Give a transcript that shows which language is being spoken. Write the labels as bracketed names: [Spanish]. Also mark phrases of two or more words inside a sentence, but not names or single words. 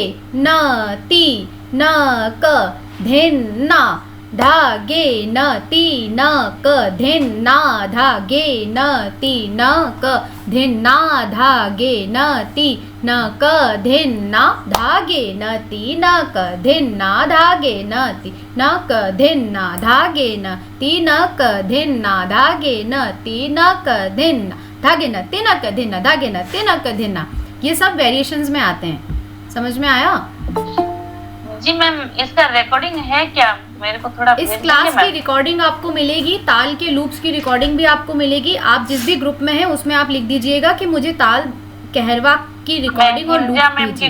[Hindi] न ती न क धिन ना, धा गे न ती न क धिन ना, धा गे न ती न क धिन ना, धा गे न ती न क धिन ना, धा गे न ती न क धिन ना, धा गे न ती न क धिन ना, धा गे न ती न क धिन ना, धा गे न ती न क धिन ना, धागे न तीना क धिना, धागे न तीना क धिना। ये सब वेरिएशंस में आते हैं। समझ में आया? जी मैम, इसका रिकॉर्डिंग है क्या? मेरे को थोड़ा इस क्लास की रिकॉर्डिंग आपको मिलेगी, ताल के लूप्स की रिकॉर्डिंग भी आपको मिलेगी। आप जिस भी ग्रुप में हैं उसमें आप लिख दीजिएगा कि मुझे ताल कहरवा की रिकॉर्डिंग और लूप भेजिए।